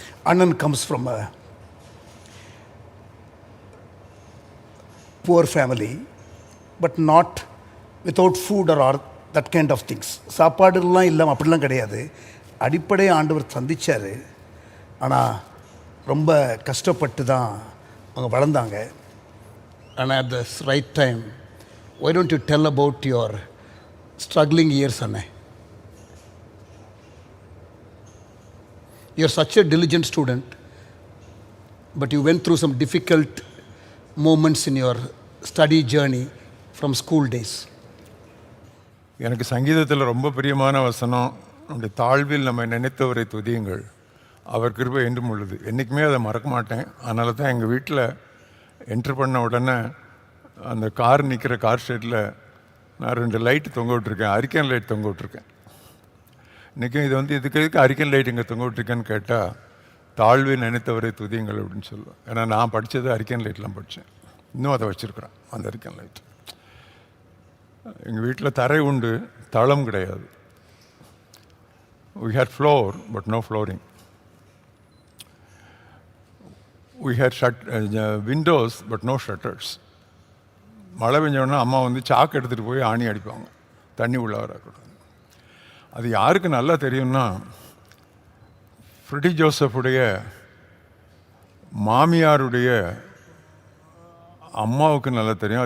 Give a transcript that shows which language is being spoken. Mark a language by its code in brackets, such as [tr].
[en] Anand comes from a poor family, but not without food or that kind of things. [ta] சாப்பாடுலாம் இல்லாமல் அப்படிலாம் கிடையாது. அடிப்படை ஆண்டவர் சந்திச்சார். ஆனால் ரொம்ப கஷ்டப்பட்டு தான் அவங்க வளர்ந்தாங்க. [en] And at the right time, why don't you tell about your struggling years, Anna? You're such a diligent student, but you went through some difficult moments in your study journey from school days. [ta] எனக்கு சங்கீதத்தில் ரொம்ப பிரியமான வசனம், நம்முடைய தாழ்வில் நம்ம நினைத்தவரை துதியுங்கள், அவர் கிருபை என்றும் உள்ளது. என்றைக்குமே அதை மறக்க மாட்டேன். அதனால தான் எங்கள் வீட்டில் என்ட்ரு பண்ண உடனே அந்த கார் நிற்கிற கார் ஷெட்டில் நான் 2 லைட்டு தொங்க விட்டுருக்கேன், அரிக்கன் லைட் தொங்க விட்டுருக்கேன். இன்றைக்கும் இது வந்து இதுக்கு அரிக்கன் லைட் இங்கே தொங்க விட்டுருக்கேன்னு கேட்டால், தாழ்வில் நினைத்தவரை துதியுங்கள் அப்படின்னு சொல்லுவேன். ஏன்னா நான் படித்தது அரிக்கன் லைட்லாம் படித்தேன். இன்னும் அதை வச்சுருக்குறேன் அந்த அரிக்கன் லைட். எங்கள் வீட்டில் தரை உண்டு, தளம் கிடையாது. [en] We had floor, but no flooring. We had windows, but no shutters. [ta] மழை பெஞ்சோடனே அம்மா வந்து சாக்கு எடுத்துகிட்டு போய் ஆணி அடிப்பாங்க, தண்ணி உள்ள வரக்கூடாது. அது யாருக்கு நல்லா தெரியும்னா, ஃப்ரெடி ஜோசஃபுடைய மாமியாருடைய அம்மாவுக்கு நல்லா தெரியும்.